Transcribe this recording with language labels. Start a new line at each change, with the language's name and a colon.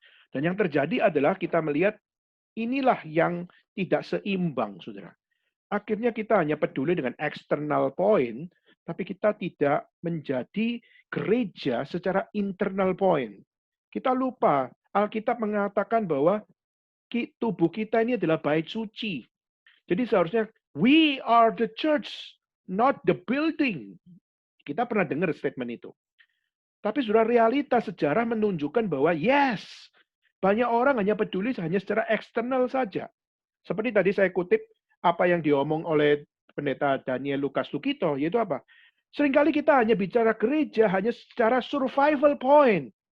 Indonesian: Dan yang terjadi adalah kita melihat inilah yang tidak seimbang, saudara. Akhirnya kita hanya peduli dengan
English: external point,
Indonesian: tapi kita tidak menjadi gereja secara
English: internal point.
Indonesian: Kita lupa, Alkitab mengatakan bahwa tubuh kita ini adalah bait suci. Jadi seharusnya
English: we are the church, not the building.
Indonesian: Kita pernah dengar statement itu. Tapi sudah realita sejarah menunjukkan bahwa yes, banyak orang hanya peduli hanya secara eksternal saja. Seperti tadi saya kutip apa yang diomong oleh pendeta Daniel Lukas Lukito, yaitu apa? Seringkali kita hanya bicara gereja hanya secara
English: survival point.